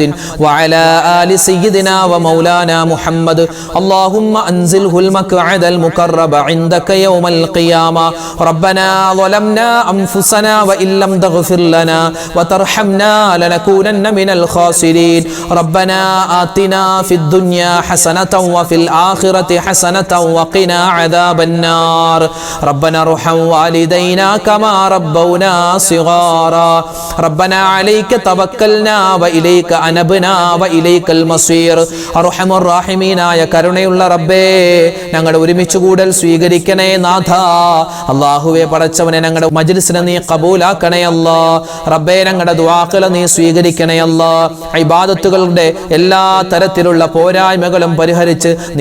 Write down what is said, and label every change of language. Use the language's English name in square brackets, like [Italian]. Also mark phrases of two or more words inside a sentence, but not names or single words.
[Arabic] وعلى آل سيدنا ومولانا محمد اللهم أنزله المقعد المقرب عندك يوم القيامة ربنا ظلمنا أنفسنا وإن لم تغفر لنا وترحمنا لنكونن من الخاسرين ربنا آتنا في الدنيا حسنة وفي الآخرة حسنة وقنا عذاب النار ربنا ارحم والدينا كما ربونا صغارا ربنا عليك توكلنا وإليك أنبنا وإليك المصير أرحم الراحمين [Malayalam] ആയ കരുണയുള്ള റബ്ബേ ഞങ്ങളുടെ ഒരുമിച്ച് കൂടൽ സ്വീകരിക്കണേ നാഥ അല്ലാഹുവേ പടച്ചവനെ ഞങ്ങളുടെ മജ്ലിസിനെ നീ ഖബൂലാക്കണേ അല്ലാ റബ്ബേ ഞങ്ങളുടെ ദുആകൾ നീ സ്വീകരിക്കണേ അല്ലാ ഇബാദത്തുകളുടെ എല്ലാ തരത്തിലുള്ള പോരായ്മകളും പരിഹരിച്ച് നീ